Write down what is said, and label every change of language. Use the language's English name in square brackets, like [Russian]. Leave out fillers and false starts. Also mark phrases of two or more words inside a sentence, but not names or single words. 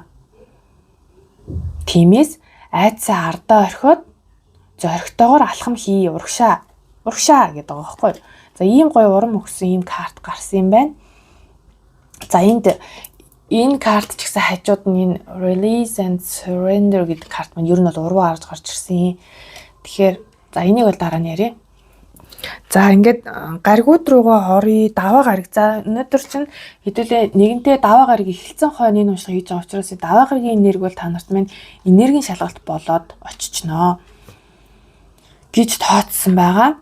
[Mongolian] Тиймээс айдсаа ардаа орхиод зоригтойгоор алхам хий урагшаа гэдэг байгаа байхгүй. За ийм гоё урам өгсөн ийм карт гарсан юм байна. За энэ карт ч гэсэн хажууд нь энэ [English] release and surrender [Mongolian] гэдэг карт маань ер нь бол уруу гарч ирсэн. Тэгэхээр за энийг бол дараа нь ярив. За ингээд гаригууд руугаа орё, даваа гариг. За өнөөдөр чинь хэдүүлээ нэгэнтээ даваа гариг эхэлсэн хойно энэ уншлага хийж байгаа учраас даваа гаригийн энерги бол та нарт маань энергийн шалгалт болоод очичноо гэж тооцсон байгаа.